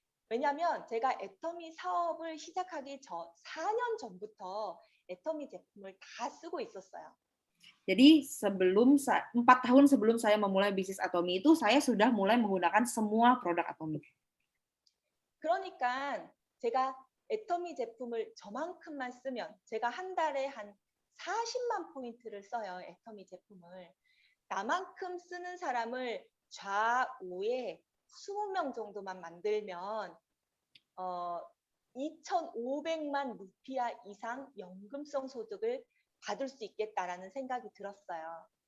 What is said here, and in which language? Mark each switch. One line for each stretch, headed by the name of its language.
Korean: 왜냐하면 제가 애터미 사업을 시작하기 4년 전부터 애터미 제품을 다 쓰고 있었어요.
Indonesian: Jadi 4 tahun sebelum saya memulai bisnis Atomy itu saya sudah mulai menggunakan semua produk Atomy.
Korean: 그러니까 제가 애터미 제품을 저만큼만 쓰면 제가 한 달에 한 40만 포인트를 써요. 애터미 제품을. 나만큼 쓰는 사람을 좌우에 20명 정도만 만들면 2,500만 루피아 이상 연금성 소득을 받을 수 있겠다라는 생각이 들었어요.